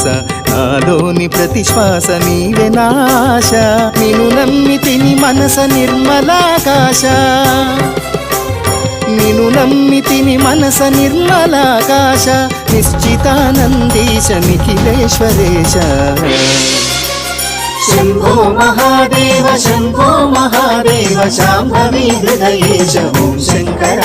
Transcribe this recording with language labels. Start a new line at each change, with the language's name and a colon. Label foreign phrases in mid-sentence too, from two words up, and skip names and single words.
Telugu: నాలోని ప్రతి శ్వాస నీవే నాశ. నిన్ను నమ్మితిని మనస నిర్మలాకాశ. నిన్ను నమ్మితిని మనస నిర్మలాకాశ. నిశ్చితానందీశ నిఖిలేశ్వరేశ.
Sanskrit: शंभो महादेव शंभो महादेव शांभवी हृदयेश ओं शंकर.